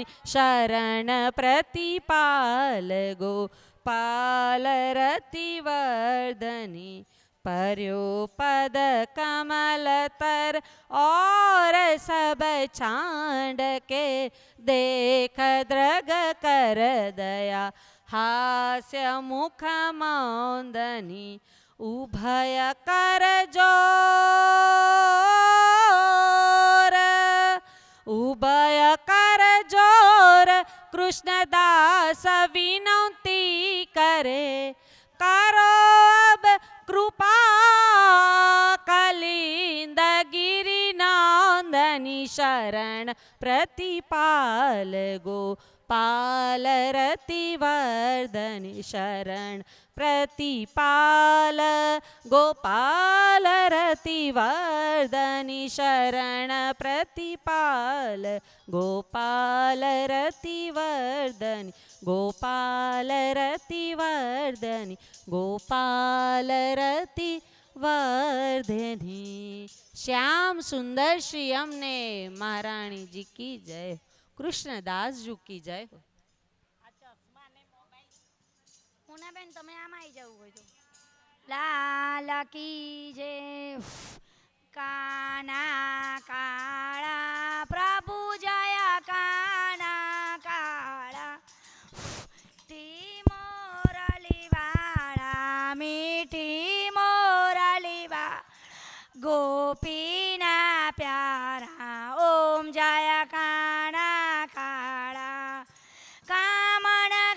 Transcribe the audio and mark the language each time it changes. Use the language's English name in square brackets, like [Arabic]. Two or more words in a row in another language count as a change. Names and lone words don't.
[Braj] शरण प्रतिपाल गोपाल रतिवर्धनी पर्यो पद कमल तर और सब छांड के देख द्रग कर दया हास्य मुख मौंदनी उभय कर जोर उभय कर जोर कृष्णदास विनती करे करो अब कृपा कलिंद गिरिनंदनी शरण प्रतिपाल गोपाल रतिवर्धनी शरण प्रतिपाल गोपाल रतिवर्धनी शरण प्रतिपाल गोपाल रतिवर्धनी गोपाल रतिवर्धनी गोपाल रतिवर्धनी। [Hindi] श्याम सुंदर श्री अमने महारानी जी की जय, कृष्णदास जी की जय हो। [Gujarati] બેન તમે આમાં આવી જવું હોય તો [Hindi] लाल की जय [Gujarati] કાના કાળા પ્રભુ જય કાના કાળા ટી મોરલી વાળા મીઠી મોરલી વાળા ગોપીના પ્યારા ઓમ જય કાના કાળા કામણ